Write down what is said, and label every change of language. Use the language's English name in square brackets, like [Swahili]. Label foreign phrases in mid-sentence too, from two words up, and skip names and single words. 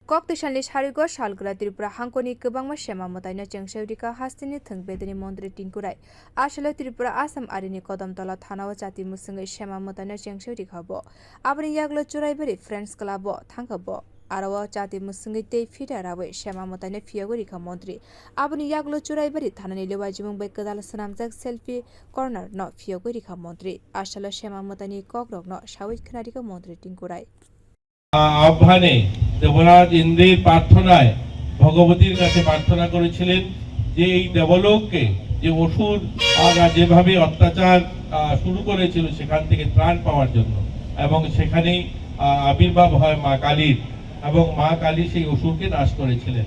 [Kok Borok] Kok tisanli harigo salgra Tripura hangkoni kwbangma sema mataino chengsaurika hastini thungbedini mondri tingkurai asalo Tripura Assam arini Kodamtala thanao jati musungai sema mataino chengsaurika bo aboni yaglo choraibari Friends Club bo thangkabo arawa jati musungai tei fida rabai sema mataino phiyagorika mondri aboni yaglo choraibari thanani lewajimung bai kadal sanamjak [English] selfie corner [Kok Borok] no phiyagorika mondri asalo sema mataini kokrok no sawai khnarika mondri tingkurai [Bangla] আহ্বানে দেবরাজ ইন্দ্রের প্রার্থনায় ভগবতীর কাছে প্রার্থনা করেছিলেন যে এই দেবলোককে যে অসুর যেভাবে অত্যাচার শুরু করেছিল সেখান থেকে ত্রাণ পাওয়ার জন্য এবং সেখানেই আবির্ভাব হয় মা কালীর এবং মা কালী সেই অসুরকে নাশ করেছিলেন।